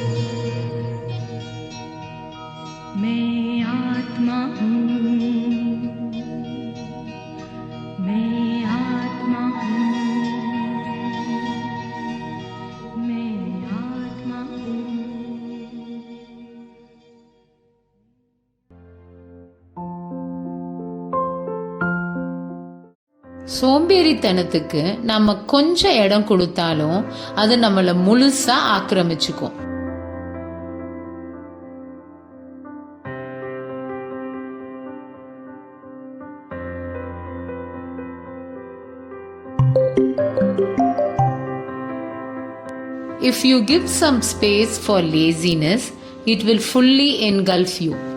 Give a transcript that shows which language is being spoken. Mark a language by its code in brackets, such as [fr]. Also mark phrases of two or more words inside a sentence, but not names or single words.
[hi] मैं आत्मा हूँ, मैं आत्मा हूँ, मैं आत्मा हूँ। [ta] சோம்பேறித்தனத்துக்கு நம்ம கொஞ்சம் இடம் கொடுத்தாலும் அது நம்மள முழுசா ஆக்கிரமிச்சுக்கும். [en] If you give some space for laziness, it will fully engulf you.